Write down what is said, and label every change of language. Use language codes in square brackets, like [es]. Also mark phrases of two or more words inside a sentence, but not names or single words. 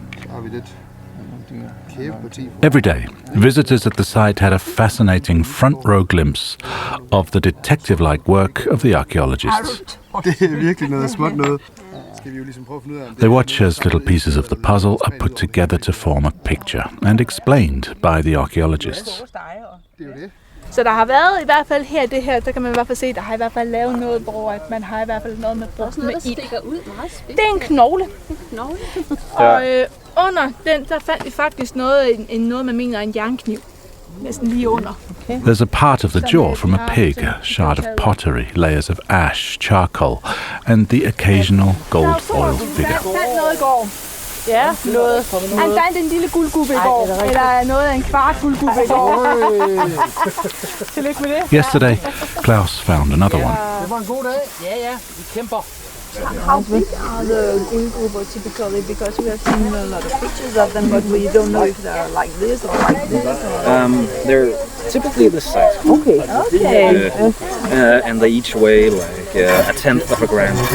[en] Every day, visitors at the site had a fascinating front-row glimpse of the detective-like work of the archaeologists. They watch as little pieces of the puzzle are put together to form a picture and explained by the archaeologists. [da] Så der har været i hvert fald her, det her, der kan man i hvert fald se, der har i hvert fald lavet noget, hvor at man har i hvert fald noget med brugt med ild. Det er en knogle. Og under den, der fandt vi faktisk noget man mener en jernkniv. Næsten lige under. [en] There's a part of the jaw from a pig, a shard of pottery, layers of ash, charcoal, and the occasional gold foil figure. [da] Ja, noget. Han fandt en lille guldgubber i går, eller noget af en kvart guldgubber i går. Tillykke med det. [en] Yesterday, Klaus found another one. [da] Det var en god dag. Ja, vi kæmper. [en] How big are the guldgubber typically? Because we have seen a lot of pictures of them, but we don't know if they're like this or like this. They're typically this size. Okay. And they each weigh like a tenth of a gram.